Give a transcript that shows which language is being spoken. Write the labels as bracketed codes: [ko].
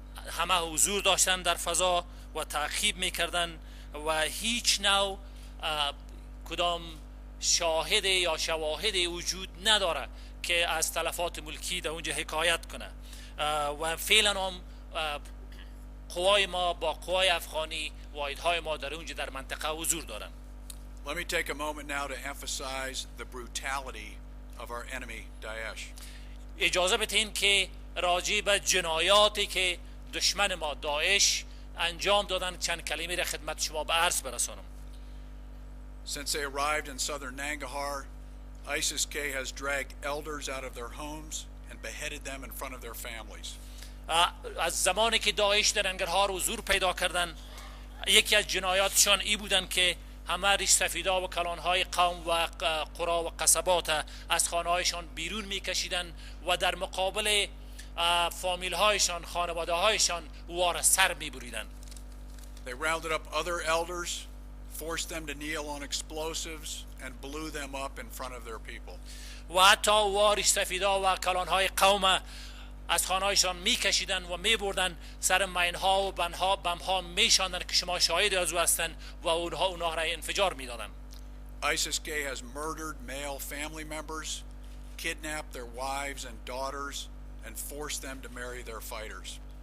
[fa] همه حضور داشتن در فضا و تعقیب میکردن و هیچ نوع کدام شاهد یا شواهد وجود نداره که از تلفات ملکی در اونجا حکایت کنه و فعلا هم قوای ما با قوای افغانی واحدهای ما در اونجا در منطقه حضور دارن. [en] Let me take a moment now to emphasize the brutality of our enemy, Daesh. [fa] اجازه بدین که راجع به جنایاتی که دشمن ما داعش انجام دادن چند کلمه را خدمت شما به عرض برسانم. [en] Since they arrived in southern Nangarhar, ISIS-K has dragged elders out of their homes and beheaded them in front of their families. [fa] از زمانی که داعش در ننگرهار حضور پیدا کردن یکی از جنایاتشان ای بودن که همه ریش سفیدا و کلانهای قوم و قرا و قصبات از خانه‌هایشان بیرون میکشیدند و در مقابل فامیل هایشان، خانواده هایشان وار سر میبریدند. [en] They rounded up other elders, forced them to kneel on explosives, and blew them up in front of their people. [fa] و حتی وارش سفیدا و کلانهای قوم از خانهایشان میکشیدن و میبردن سر مینها و بمها میشاندن که شما شاهد از او هستند و اونها را انفجار میدادن. [en] ISIS-K has murdered male family members, kidnapped their wives and daughters, and forced them to marry their fighters.